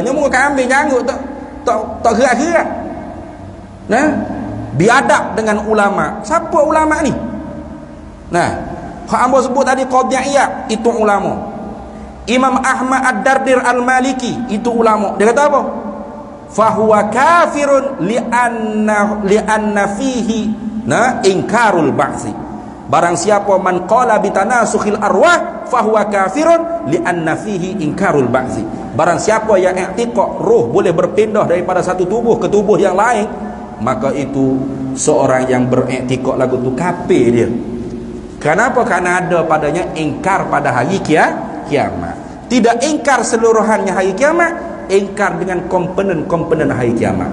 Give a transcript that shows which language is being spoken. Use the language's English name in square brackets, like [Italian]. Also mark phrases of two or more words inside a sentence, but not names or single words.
[Malay] Nyamuk kambing janggut tak gerak-gerak. Nah, biadab dengan ulama. Siapa ulama ni? Nah, hak ambo sebut tadi Qadiyah, itu ulama. Imam Ahmad Ad-Dardir Al-Maliki, itu ulama. Dia kata apa? [Arabic] فهو كافر لأن فيه إنكار البعث. [Malay] Barang siapa [Arabic] من قال بتناسخ الأرواح فهو كافر لأن فيه إنكار البعث. [Malay] Barang siapa yang i'tiqad roh boleh berpindah daripada satu tubuh ke tubuh yang lain, maka itu seorang yang beriktikad lagu tu kafir dia. Kenapa? Karena ada padanya ingkar pada hari kiamat. Tidak ingkar seluruhannya hari kiamat, ingkar dengan komponen-komponen hari kiamat.